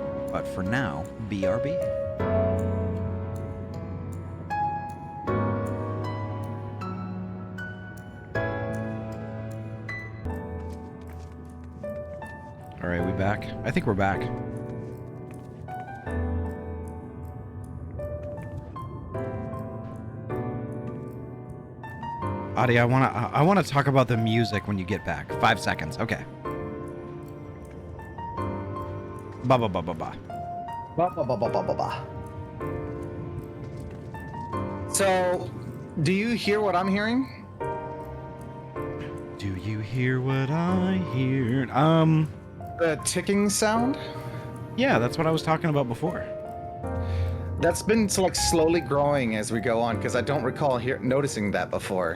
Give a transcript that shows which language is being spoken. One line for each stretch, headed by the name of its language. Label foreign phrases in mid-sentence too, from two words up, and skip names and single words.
English: But for now, BRB. All right, we back? I think we're back. Ahty, I wanna talk about the music when you get back. 5 seconds. Okay. Ba ba ba ba ba. Ba, ba, ba, ba, ba, ba, ba. So, do you hear what I'm hearing? Do you hear what I hear? The ticking sound? Yeah, that's what I was talking about before. That's been like slowly growing as we go on, because I don't recall noticing that before.